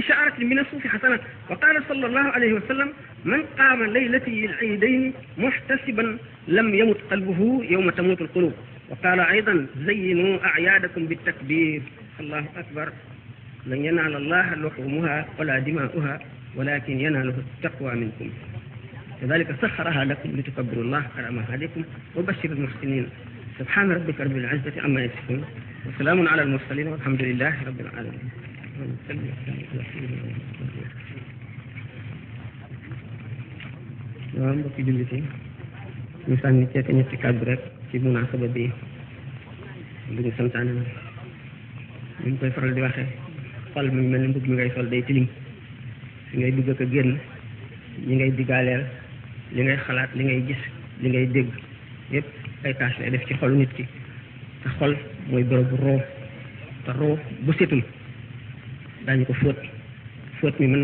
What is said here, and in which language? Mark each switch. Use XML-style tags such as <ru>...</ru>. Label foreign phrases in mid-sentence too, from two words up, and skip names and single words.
<ar>شعرة من الصوف حسنة وقال صلى الله عليه وسلم من قام ليلة العيدين محتسبا لم يمت قلبه يوم تموت القلوب وقال أيضا زينوا أعيادكم بالتكبير الله أكبر لن ينال الله لحومها ولا دماؤها ولكن يناله التقوى منكم كذلك سخرها لكم لتكبروا الله على ما هديكم وبشر المحسنين سبحان ربك رب العزة عما يصفون وسلام على المرسلين والحمد لله رب العالمين</ar> <wo>waaw mbokki jullit yi ñu sànni ceete ñetti kàddu rek ci munaasaba bi lu ñu santaane na ñu koy faral di waxee xol mi mel ni mbub mi ngay sol day tilim li ngay dugg ak a génn li ngay digaaleel li ngay xalaat li ngay gis li ngay dégg yépp ay tâche lay def ci xolu nit ki te xol mooy bërëbu roo te roo bu setul daañu ko fóot mi mën</wo>